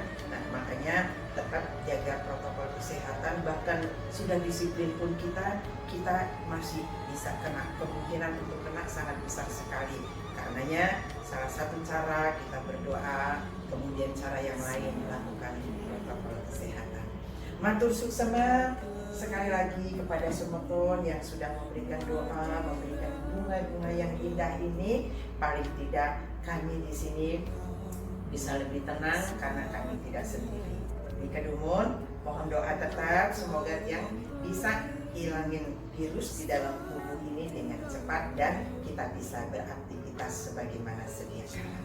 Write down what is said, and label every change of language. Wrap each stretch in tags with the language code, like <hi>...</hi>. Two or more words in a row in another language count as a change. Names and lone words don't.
<id>Nah, makanya tetap jaga protokol kesehatan, bahkan sudah disiplin pun kita masih bisa kena, kemungkinan untuk kena sangat besar sekali. Karenanya salah satu cara kita berdoa, kemudian cara yang lain melakukan protokol kesehatan.</id> <ban>Matur suksema sekali lagi kepada semua yang sudah memberikan doa, memberikan bunga-bunga yang indah ini.</ban> <id>Paling tidak kami di sini bisa lebih tenang karena kami tidak sendiri. Di Kedumun, mohon doa tetap semoga yang bisa hilangin virus di dalam tubuh ini dengan cepat dan kita bisa beraktivitas sebagaimana sedia kala.</id>